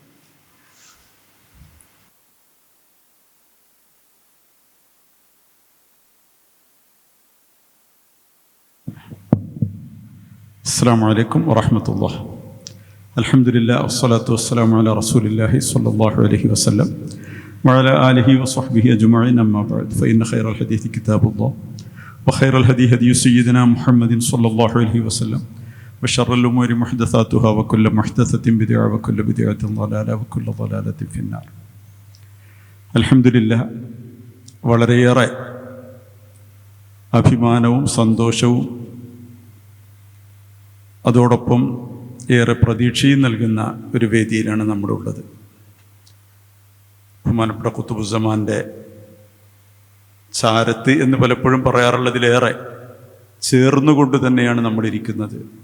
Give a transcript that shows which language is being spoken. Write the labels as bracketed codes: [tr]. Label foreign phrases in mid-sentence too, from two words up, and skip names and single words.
[ar] السلام عليكم ورحمة الله. الحمد لله والصلاة والسلام على رسول الله صلى الله عليه وسلم وعلى آله وصحبه أجمعين. أما بعد فإن خير الحديث كتاب الله وخير الهدي هدي سيدنا محمد صلى الله عليه وسلم وشر الأمور محدثاتها وكل محدثة بدعة وكل بدعة ضلالة وكل ضلالة في النار. الحمد لله. [ml] വളരെയേറെ അഭിമാനവും സന്തോഷവും അതോടൊപ്പം ഏറെ പ്രതീക്ഷയും നൽകുന്ന ഒരു വേദിയിലാണ് നമ്മളുള്ളത്. ബഹുമാനപ്പെട്ട ഖുതുബുസ്സമാൻ്റെ ചാരത്ത് എന്ന് പലപ്പോഴും പറയാറുള്ളതിലേറെ ചേർന്നുകൊണ്ട് തന്നെയാണ് നമ്മളിരിക്കുന്നത്.